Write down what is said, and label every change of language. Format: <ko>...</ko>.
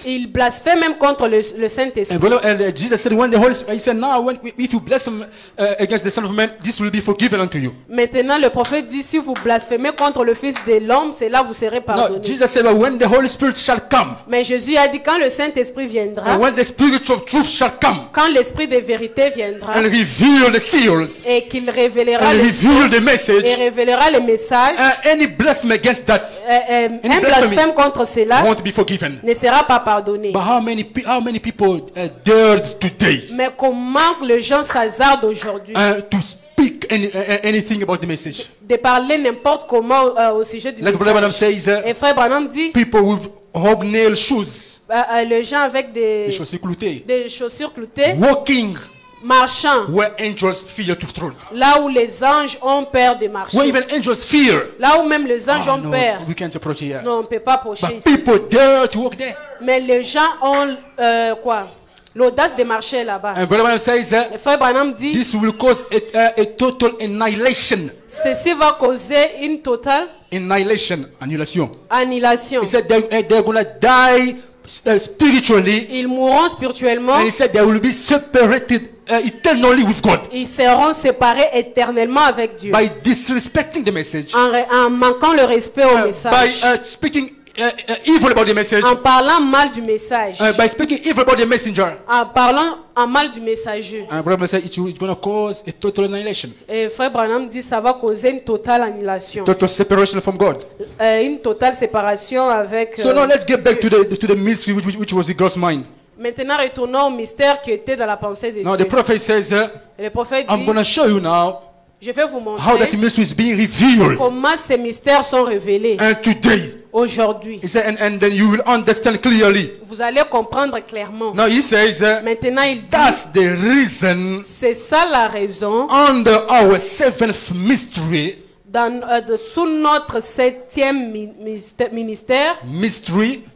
<fr>Ils blasphèment même contre le Saint-Esprit.</fr> <en>And Jesus said, when the Holy Spirit, he said, now if you blaspheme against the Son of Man, this will be forgiven unto you.</en> <fr>Maintenant, le prophète dit, si vous blasphémez contre le Fils de l'homme, c'est là vous serez</fr> <en>No,</en> <fr>pardonné.</fr> <en>Jesus said, but when the Holy Spirit shall come,</en> <fr>Mais Jésus a dit, quand le Saint-Esprit viendra,</fr> <en>and when the Spirit of truth shall come,</en> <fr>quand l'Esprit de vérité viendra,</fr> <en>and reveal the seals,</en> <fr>et qu'il révélera</fr> <en>and</en> <fr>les</fr> <en>reveal the message,</en> <fr>et révélera le message,</fr> <en>any blasphemy against that</en> <fr>un</fr> <en>blasphemy</en> <fr>blasphème contre cela</fr> <en>won't be forgiven.</en> <fr>ne sera pas pardonné.</fr> <en>But how many people dared today</en> <fr>Mais comment les gens s'hazardent aujourd'hui</fr> <en>to speak anything about the message?</en> <fr>de parler n'importe comment au sujet du</fr> <en>Like Brother Branham</en> <fr>message.</fr> <en>says,</en> <fr>Et Frère Branham dit,</fr> <en>people with hobnail shoes,</en> <fr>les gens avec les chaussures cloutées, des chaussures cloutées,</fr> <en>walking</en> <fr>marchant,</fr> <en>where angels fear to tread.</en> <fr>là où les anges ont peur de marcher.</fr> <en>Where even angels fear.</en> <fr>Là où même les anges ont</fr> <en>No,</en> <fr>peur.</fr> <en>we can't approach here.</en> <fr>Non, on ne peut pas approcher</fr> <en>But</en> <fr>ici.</fr> <en>people dare to walk there.</en> <fr>Mais les gens ont quoi? L'audace de marcher là-bas.</fr> <en>And Brother Branham says</en> <fr>Le frère Branham dit,</fr> <en>this will cause a total annihilation.</en> <fr>ceci va causer une totale</fr> <en>Annihilation.</en> <fr>annihilation.</fr> <en>He said they're gonna die spiritually.</en> <fr>Ils mourront spirituellement.</fr> <en>And he said they will be separated eternally with God</en> <fr>Ils seront séparés éternellement avec Dieu.</fr> <en>by disrespecting the message,</en> <fr>En manquant le respect au</fr> <en>by</en> <fr>message.</fr> <en>speaking evil about the message,</en> <fr>En parlant mal du message.</fr> <en>by speaking evil about the messenger.</en> <fr>En parlant en mal du messager.</fr> <en>And Brother said it's going to cause a total annihilation,</en> <fr>Et frère Branham dit ça va causer une totale annihilation.</fr> <en>total separation from God.</en> <fr>Une totale séparation avec...</fr> <en>So now let's get back to the mystery which was the God's mind.</en> <fr>Maintenant, retournons au mystère qui était dans la pensée de</fr> <en>Now the</en> <fr>Dieu.</fr> <en>prophet says,</en> <fr>Et le prophète</fr> <en>I'm</en> <fr>dit,</fr> <en>going to show you now</en> <fr>je vais vous</fr> <en>how</en> <fr>montrer</fr> <en>that mystery is being revealed.</en> <fr>comment ces mystères sont révélés</fr> <en>And today,</en> <fr>aujourd'hui.</fr> <en>he said, and then you will understand clearly.</en> <fr>Vous allez comprendre clairement.</fr> <en>Now he says,</en> <fr>Maintenant, il dit,</fr> <en>that's the reason</en> <fr>c'est ça la raison,</fr> <en>under our seventh mystery,</en> <fr>sous notre septième ministère, mystère,</fr>